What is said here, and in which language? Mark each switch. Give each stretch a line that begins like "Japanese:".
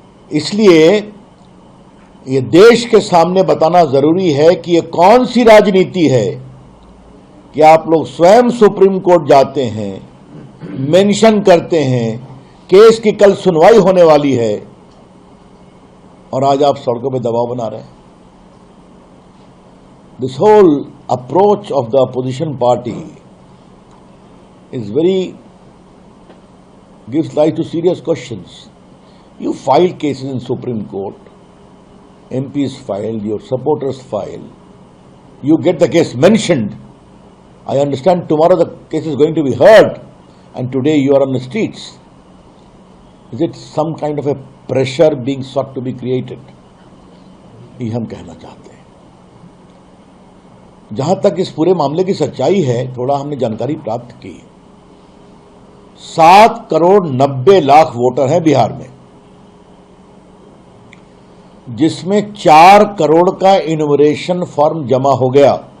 Hindi: इसलिए ये देश के सामने बताना जरूरी है कि ये कौन सी राजनीति है कि आप लोग स्वयं सुप्रीम कोर्ट जाते हैं, मेंशन करते हैं केस की कल सुनवाई होने वाली है, और आज आप सड़कों पे दबाव बना रहे हैं।
English: This whole approach of the opposition party is gives rise to serious questions. You file cases in Supreme Court, MPs file, your supporters file, you get the case mentioned. I understand tomorrow the case is going to be heard and today you are on the streets. Is it some kind of a pressure being sought to be created?
Hindi: ये हम कहना चाहते हैं। जहां तक इस पूरे मामले की सच्चाई है, थोड़ा हमने जानकारी प्राप्त की। 7 करोड़ 90 लाख वोटर हैं बिहार में, जिसमें 4 करोड़ का इन्यूमरेशन फॉर्म जमा हो गया।